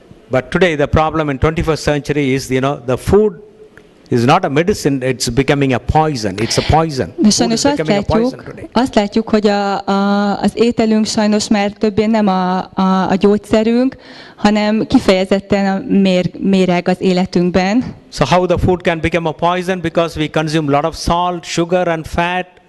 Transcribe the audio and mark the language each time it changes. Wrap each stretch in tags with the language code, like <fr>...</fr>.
<en>But today the problem in 21st century is, the food is not a medicine, it's becoming a poison. It's a poison.</en> <hu>De sajnos azt látjuk, hogy az ételünk sajnos már többé nem a gyógyszerünk, hanem kifejezetten a méreg az életünkben.</hu> <en>So how the food can become a poison? Because we consume a lot of salt, sugar and fat.</en>